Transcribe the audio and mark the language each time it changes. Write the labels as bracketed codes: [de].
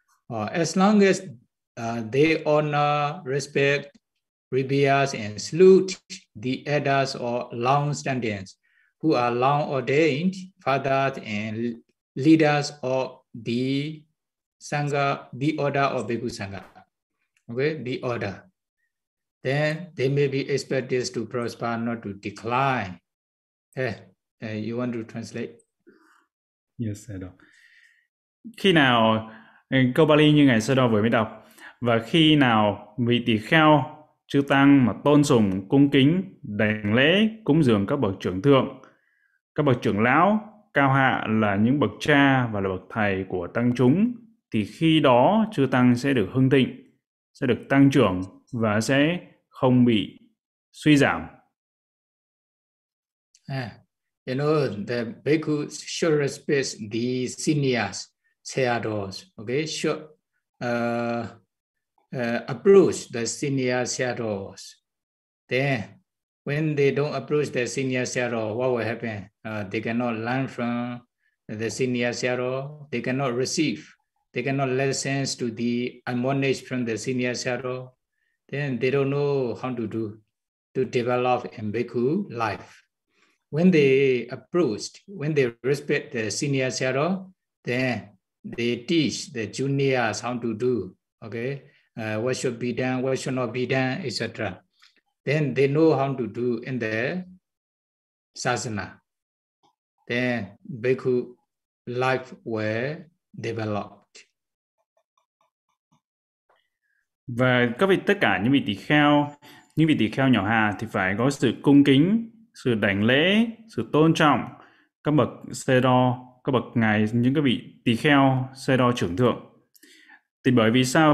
[en] As long as they honor, respect, revere and salute the elders or long standings who are long ordained fathers and leaders of the Sangha, the order of Bhikkhu Sangha. Okay, the order. Then they may be expected to prosper, not to decline. You want to translate? Yes, I do. [vi] Khi nào, câu Bali như ngày Sado vừa mới đọc, và khi nào vị tỳ kheo, chư tăng mà tôn sùng, cung kính, đảnh lễ, cúng dường các bậc trưởng thượng, các bậc trưởng lão cao hạ là những bậc cha và là bậc thầy của tăng chúng, thì khi đó chư tăng sẽ được hưng thịnh, sẽ được tăng trưởng và sẽ không bị suy giảm. [en] You know, the bhikkhu should respect the seniors, seados, okay? Should approach the senior seados. Then, when they don't approach the senior seado, what will happen? They cannot learn from the senior seado. They cannot receive. They cannot listen to the admonition from the senior seado. Then they don't know how to do. to develop in bhikkhu life. When they approached, when they respect the senior shadow, then they teach the juniors how to do, okay? What should be done, what should not be done, etc. Then they know how to do in the sasana. Then bhikkhu life were developed. [vi] Và các vị, tất cả những vị tỳ kheo, những vị tỳ kheo nhỏ hà thì phải có sự cung kính, sự đảnh lễ, sự tôn trọng các bậc sê đo, các bậc ngài, những các vị tỳ kheo sê đo trưởng thượng. Thì bởi vì sao?